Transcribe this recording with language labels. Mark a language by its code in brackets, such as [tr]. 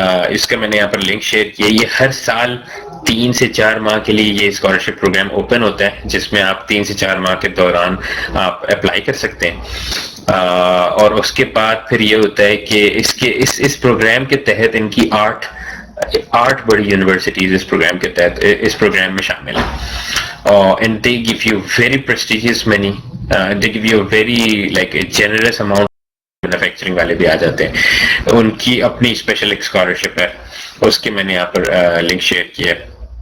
[ur] اس کا میں نے یہاں پر لنک شیئر کیا. یہ ہر سال 3 سے 4 ماہ کے لیے یہ اسکالرشپ پروگرام اوپن ہوتا ہے، جس میں آپ 3 سے 4 ماہ کے دوران آپ اپلائی کر سکتے ہیں. اور اس کے بعد پھر یہ ہوتا ہے کہ اس پروگرام کے تحت ان کی 8 بڑی یونیورسٹیز اس پروگرام کے تحت اس پروگرام میں شامل ہیں. [en] And they gave you very prestigious money, they gave you very like a generous amount. [ur] Manufacturing والے بھی آ جاتے ہیں. ان کی اپنی اسپیشل ایک اسکالرشپ ہے، اس کی میں نے یہاں پر لنک شیئر کیا ہے.